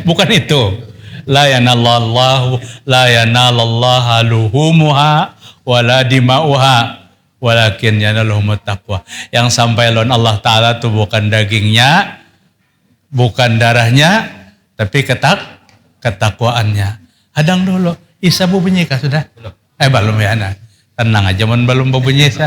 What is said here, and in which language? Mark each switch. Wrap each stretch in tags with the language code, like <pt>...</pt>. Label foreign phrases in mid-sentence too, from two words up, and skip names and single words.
<id>Bukan itu.</id> <ar>لا ينال الله لحومها ولا دماؤها ولكن يناله التقوى.</ar> <id>Yang sampai lawan Allah Ta'ala itu bukan dagingnya, bukan darahnya, tapi ketakwaannya.</id> <bjn>Hadang dulu. Isa bunyi kah sudah? Belum ya anak. Tenang aja, belum bunyi Isa.</bjn>